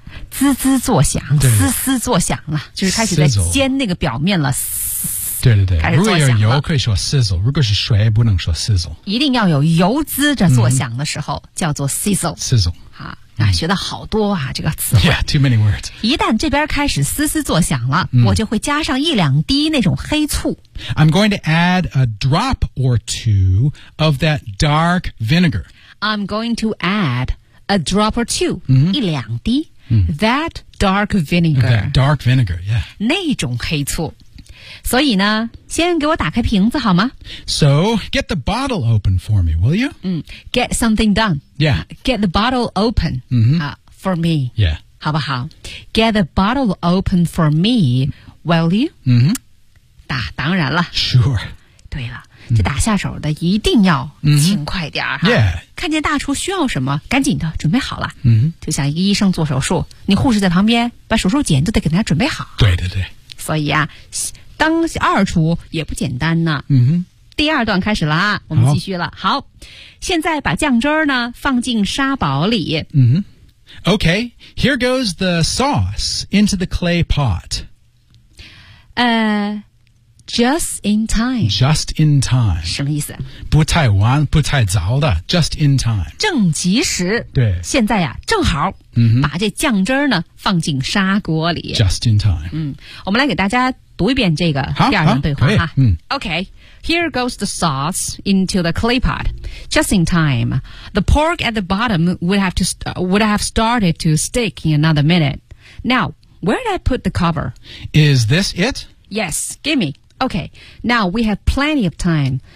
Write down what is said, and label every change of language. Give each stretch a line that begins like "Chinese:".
Chinese: 滋滋作响，嘶嘶作响了，就是开始在煎那个表面了。对对对，如果有油可以说 sizzle， 如果是水不能说 sizzle。一定要有油滋着作响的时候、嗯、叫做 sizzle。
English: sizzle
Chinese: 啊，那学的好多啊、嗯，这个词。
English: Yeah, too many words。
Chinese: 一旦这边开始嘶嘶作响了、嗯，我就会加上一两滴那种黑醋。
English: I'm going to add a drop or two of that dark vinegar. I'm going to add a drop or two，、嗯、
Chinese: 一两滴、嗯、
English: that dark vinegar。 That dark vinegar, yeah。
Chinese: 那种黑醋。所以呢先给我打开瓶子好吗
English: So, get the bottle open for me, will you?、嗯、get something done. Yeah. Get the bottle open、 mm-hmm. For me. Yeah.
Chinese: 好不好
English: Get the bottle open for me, will you?、 Mm-hmm.
Chinese: 打当然了
English: Sure.
Chinese: 对了这打下手的一定要勤快点、 mm-hmm. Yeah. 看见大厨需要什么赶紧的准备好了、 mm-hmm. 就像一个医生做手术你护士在旁边把手术剪都得给大家准备好。对对对。所以啊当二厨也不简单呢、嗯、第二段开始了我们继续了 好现在把酱汁呢放进沙堡里、
English: 嗯、OK Here goes the sauce into the clay pot Just in time Just in time
Chinese: 什么意思不太晚不太早的
English: Just in time
Chinese: 正及时对现在呀、啊、正好、嗯、把这酱汁呢放进砂锅里
English: Just in time、
Chinese: 嗯、我们来给大家读一遍这个第二段对话、嗯、
English: OK Here goes the sauce into the clay pot Just in time The pork at the bottom would have started to stick in another minute Now Where did I put the cover? Is this it? Yes, gimme Okay, now we have plenty of time.